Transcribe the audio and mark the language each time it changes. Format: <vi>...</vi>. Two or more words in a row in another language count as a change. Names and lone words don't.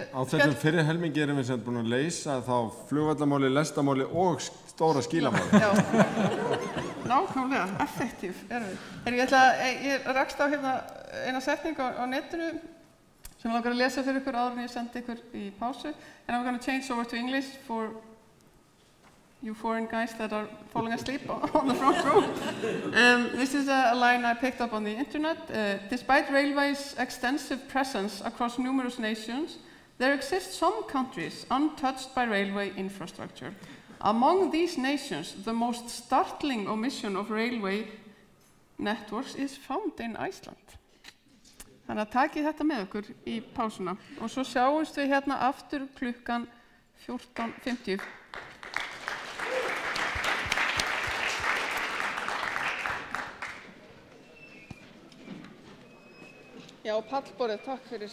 <is>Á þessum fyrri helmingi erum við sem búin að leysa þá flugvallamáli, lestamáli og stóra skílamáli. Já, nákvæmlega, effektív erum við. Ég rakst á eina setningu á netinu sem langar að lesa fyrir ykkur áður en ég sendi ykkur í pásu.</is> <en>And I'm going to change over to English for you foreign guys that are falling asleep on the front row. This is a line I picked up on the internet. Despite railways' extensive presence across numerous nations, there exist some countries untouched by railway infrastructure. Among these nations, the most startling omission of railway networks is found in Iceland.</en> <is>Þannig að takið þetta með okkur í pásuna og svo sjáumst við aftur klukkan 14:50. Já, pallborðið, takk fyrir.</is>